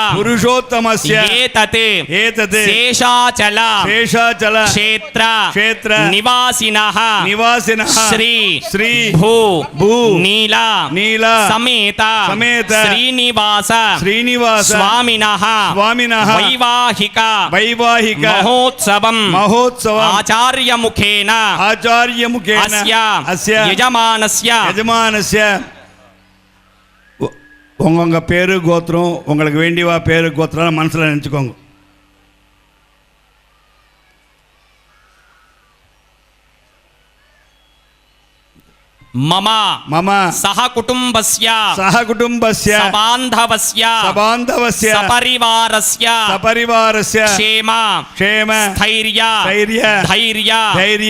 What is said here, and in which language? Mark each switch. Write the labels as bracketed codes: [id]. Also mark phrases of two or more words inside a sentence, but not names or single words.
[sa] ఏతత్ శేషాచల క్షేత్ర నివాసినః శ్రీ భూ నీల సమేత శ్రీనివాస స్వామినః వైవాహిక మహోత్సవం ఆచార్యముఖేన అస్య యజమానస్య [ta] உங்க பேரு கோத்திரம் உங்களுக்கு வேண்டியவா பேரு கோத்திரம் மனசுல நினைச்சுக்கோங்க. [sa] మమ సహకుటుంబస్య సబాంధవస్య సపరివారస్య క్షేమ స్థైర్య ధైర్య